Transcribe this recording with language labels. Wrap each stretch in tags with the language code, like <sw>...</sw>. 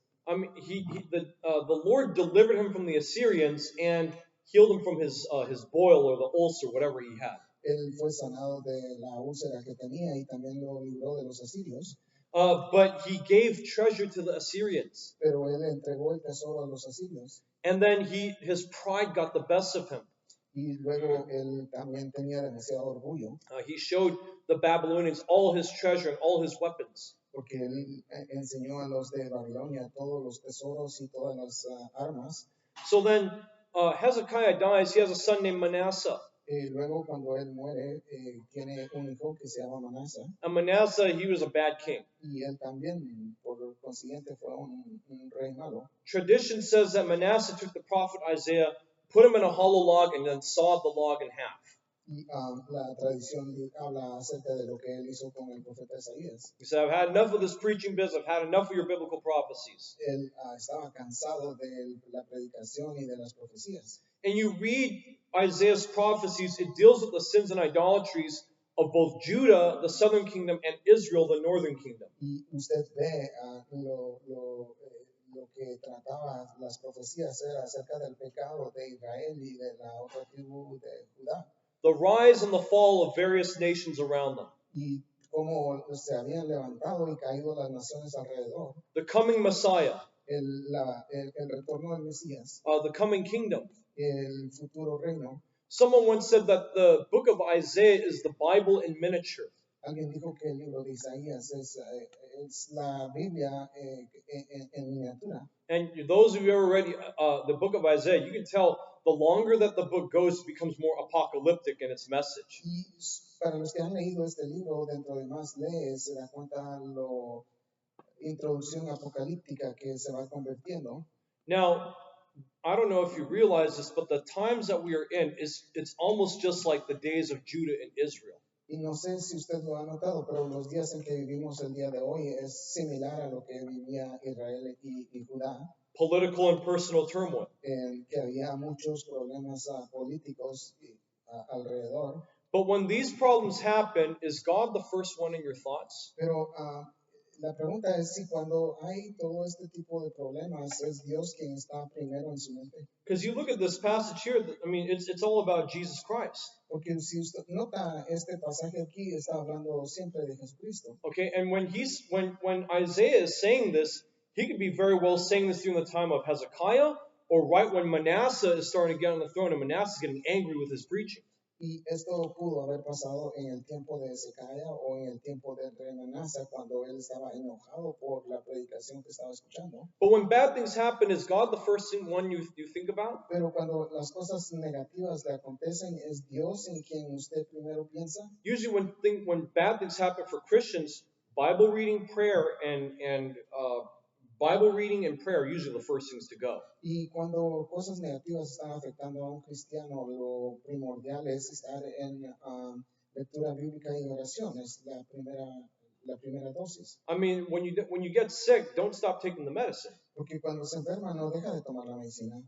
<en>I mean, the Lord delivered him from the Assyrians and healed him from his boil or the ulcer, whatever he had.</en> <es>Él fue sanado de la úlcera que tenía y también lo libró de los asirios.</es> <en>But he gave treasure to the Assyrians.</en> <es>Pero él entregó el tesoro a los asirios.</es> <en>And then his pride got the best of him.</en> <es>Y luego él también tenía demasiado orgullo.</es> <en>He showed the Babylonians all his treasure and all his weapons.</en> <es>Porque él enseñó a los de Babilonia todos los tesoros y todas las armas.</es> <en>So then Hezekiah dies. He has a son named Manasseh.</en> <es>Luego cuando él muere, tiene un hijo que se llama Manasseh.</es> <en>And Manasseh, he was a bad king.</en> <es>Y él también, por consiguiente, fue un rey malo.</es> <en>Tradition says that Manasseh took the prophet Isaiah, put him in a hollow log, and then sawed the log in half.</en> <es>Y la tradición habla acerca de lo que él hizo con el profeta Isaías.</es> <en>He said, I've had enough of this preaching business. I've had enough of your biblical prophecies.</en> <es>Él estaba cansado de la predicación y de las profecías.</es> <en>And you read Isaiah's prophecies, it deals with the sins and idolatries of both Judah, the southern kingdom, and Israel, the northern kingdom.</en> <es>Y usted ve lo que trataba las profecías era acerca del pecado de Israel y de la otra tribu de Judá.</es> <en>The rise and the fall of various nations around them.</en> <es>Y cómo se habían levantado y caído las naciones alrededor.</es> <en>The coming Messiah.</en> <es>El retorno del Mesías.</es> <en>The coming kingdom.</en> <es>El futuro reino.</es> <en>Someone once said that the book of Isaiah is the Bible in miniature.</en> <es>Alguien dijo que el libro de Isaías es la Biblia en miniatura.</es> <en>And those of you who ever read the book of Isaiah, you can tell the longer that the book goes, it becomes more apocalyptic in its message.</en> <es>Y para los que han leído este libro, dentro de más lees, se da cuenta la introducción apocalíptica que se va convirtiendo.</es> <en>Now, I don't know if you realize this, but the times that we are in, it's almost just like the days of Judah and Israel.</en> <es>Y no sé si usted lo ha notado, pero los días en que vivimos el día de hoy es similar a lo que vivía Israel y Judá,</es> <en>Political and personal turmoil.</en> <es>que había muchos problemas políticos alrededor.</es> <en>But when these problems happen, is God the first one in your thoughts?</en> <es>Pero la pregunta es si cuando hay todo este tipo de problemas, ¿es Dios quien está primero en su mente?</es> <en>Because you look at this passage here, I mean, it's all about Jesus Christ.</en> <es>Porque si usted nota este pasaje aquí, está hablando siempre de Jesucristo.</es> <en>Okay, and when Isaiah is saying this, he could be very well saying this during the time of Hezekiah, or right when Manasseh is starting to get on the throne, and Manasseh is getting angry with his preaching.</en> <es>Y esto pudo haber pasado en el tiempo de Ezequiel o en el tiempo del rey Manasa, cuando él estaba enojado por la predicación que estaba escuchando.</es> <en>But when bad things happen, is God the first one you think about?</en> <es>Pero cuando las cosas negativas le acontecen, ¿es Dios en quien usted primero piensa?</es> <en>Usually when bad things happen for Christians, Bible reading, prayer, and Bible reading and prayer are usually the first things to go.</en> <es>Y cuando cosas negativas están afectando a un cristiano, lo primordial es estar en lectura bíblica y oración, es la primera dosis.</es> <en>I mean, when you get sick, don't stop taking the medicine.</en> <es>Porque cuando se enferma no deja de tomar la medicina.</es>